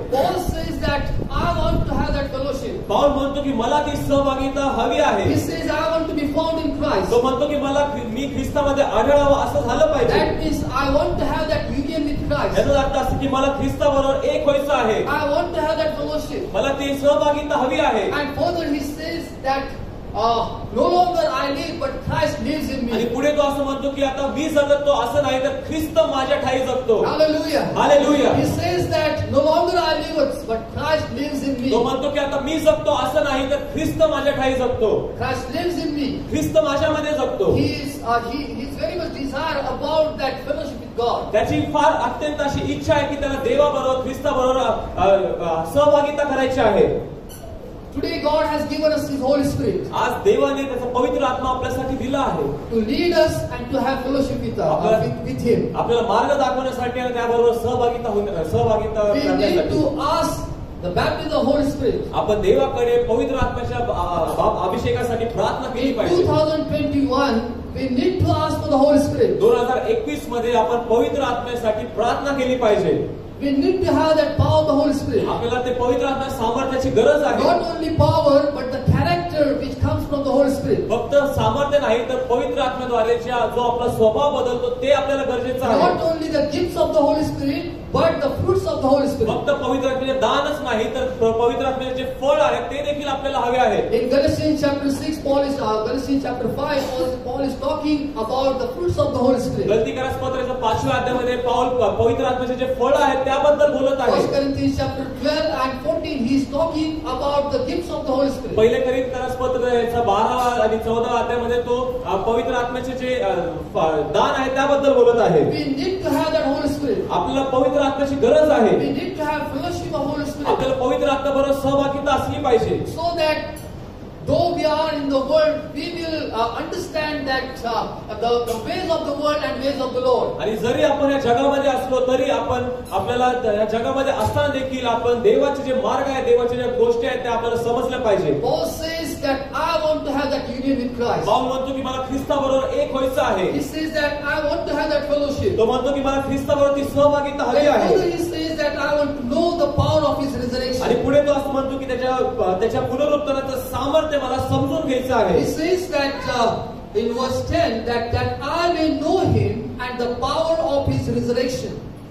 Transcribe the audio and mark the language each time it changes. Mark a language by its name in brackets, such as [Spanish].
[English] Paul says that I want to have that fellowship. [Marathi] पाऊल म्हणतो की मला ती सहभागिता हवी आहे. [English] He says I want to be found in Christ. [Marathi] तो म्हणतो की मी ख्रिस्तामध्ये आढळावं असं झालं पाहिजे. [English] That means I want to have that union with Christ. [Marathi] याचा अर्थ असं की मला ख्रिस्ताबरोबर एक व्हायचं आहे. [English] I want to have that fellowship. [Marathi] मला ती सहभागिता हवी आहे. [English] And further he says that no longer I live but Christ lives in [Marathi] आणि [English] me. [Marathi] पुढे तो असं म्हणतो की आता मी जगतो असं नाही तर ख्रिस्त माझ्या ठाई जगतो. [English] Hallelujah. [Marathi] Hallelujah. [English] He says that no longer I live but Christ lives in me. [Marathi] तो म्हणतो की आता मी जगतो असं नाही तर ख्रिस्त माझ्या ठाई जगतो. [English] Christ lives in me. [Marathi] ख्रिस्त माझ्यामध्ये जगतो. [English] He is very much desire about that fellowship with God. [Marathi] त्याची फार अत्यंत अशी इच्छा आहे की त्याला देवाबरोबर ख्रिस्ताबरोबर सहभागिता करायची आहे. [English] Today God has given us His Holy Spirit [Marathi] आज देवाने त्याचा पवित्र आत्मा आपल्यासाठी दिला आहे. [English] to lead us and to have fellowship with Him. [Marathi] आपल्याला मार्ग दाखवण्यासाठी आणि त्याबरोबर सहभागिता [English] We need [Marathi] करण्यासाठी [English] to ask the baptism of the Holy Spirit. [Marathi] आपण देवाकडे पवित्र आत्म्याच्या अभिषेकासाठी प्रार्थना केली [English] In [Marathi] पाहिजे. [English] 2021 we need to ask for the Holy Spirit. [Marathi] 2021 मध्ये आपण पवित्र आत्म्यासाठी प्रार्थना केली पाहिजे. [English] We need to have that power of the Holy Spirit. [Marathi] आपल्याला ते पवित्र आत्म्या सामर्थ्याची गरज आहे. [English] Not only power but the character which comes from the Holy Spirit. [Marathi] फक्त सामर्थ्य नाही तर पवित्र आत्म्याद्वारे जो आपला स्वभाव बदलतो ते आपल्याला गरजेचं आहे. [English] Not only the gifts of the Holy Spirit but the fruits of the Holy Spirit. [Marathi] फक्त पवित्र आत्म्याचे दानच नाही तर पवित्र आत्म्याचे जे फळ आहे ते देखील आपल्याला हवे आहे. [English] In Galatians chapter 6, Galatians chapter 5, Paul is talking about the fruits of the Holy Spirit. [Marathi] गलतीकरास पत्राच्या 5व्या अध्यायामध्ये पाऊल पवित्र आत्म्याचे जे फळ आहेत त्याबद्दल बोलत आहे. [English] 1 Corinthians chapter 12 and 14 he is talking about the gifts of the Holy Spirit. [Marathi] पहिले कोरिन्थीकरास पत्राचा 12वा आणि 14वा अध्यायामध्ये तो पवित्र आत्म्याचे जे दान आहे त्याबद्दल बोलत आहे. [English] We need to have that Holy Spirit. [Marathi] आपल्याला पवित्र आत्म्याची गरज आहे. [English] We need to have fellowship of Holy Spirit. [Marathi] आपल्याला पवित्र आत्म्याबरोबर सहभागिता असली पाहिजे. [English] So that though we are in the world, we will understand that the ways of the world and ways of the Lord. [Marathi] आणि जरी आपण या जगामध्ये असलो तरी आपण आपल्याला या जगामध्ये असताना देखील आपण देवाचे जे मार्ग आहे देवाच्या ज्या गोष्टी आहेत त्या आपल्याला समजल्या पाहिजे. [English] Paul says that I want to have that union with Christ. [Marathi] पाऊल म्हणतो की मला ख्रिस्ताबरोबर एक व्हायचं आहे. [English] He says that I want to have that fellowship. [Marathi] तो म्हणतो की मला ख्रिस्ताबरोबर ती सहभागिता हवी आहे. [English] Further he says that I want to know the power of His resurrection. [Marathi] आणि पुढे तो असं म्हणतो की त्याच्या पुनरुत्थानाचं सामर्थ्य मला समजून घ्यायचं आहे. [English] He says that in verse 10 that I may know Him and the power of His resurrection.